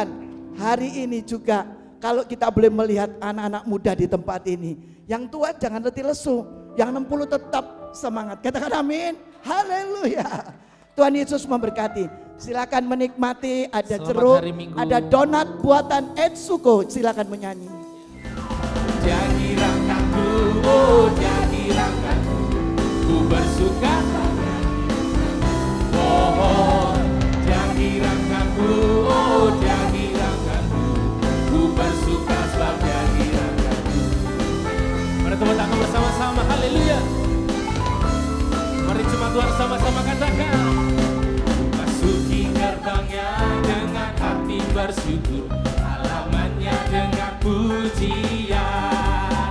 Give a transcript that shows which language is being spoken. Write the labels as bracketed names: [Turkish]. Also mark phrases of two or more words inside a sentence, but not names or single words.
[Indonesian] Hari ini juga kalau kita boleh melihat anak-anak muda di tempat ini. Yang tua jangan letih lesu, yang 60 tetap semangat. Katakan amin. Haleluya. Tuhan Yesus memberkati. Silakan menikmati, ada Selamat jeruk, hari Minggu. ada donat buatan Etsuko. Silakan menyanyi. Jadi rangkaku, oh jadi rangkaku, ku bersuka. Oh, jadi rangkaku, oh jadi rangkaku, ku bersuka sebab jadi rangkaku. Mari tepuk tangan bersama-sama, haleluya. Mari jemaat Tuhan sama-sama katakan. Masuki gerbangnya dengan hati bersyukur, halamannya dengan pujian.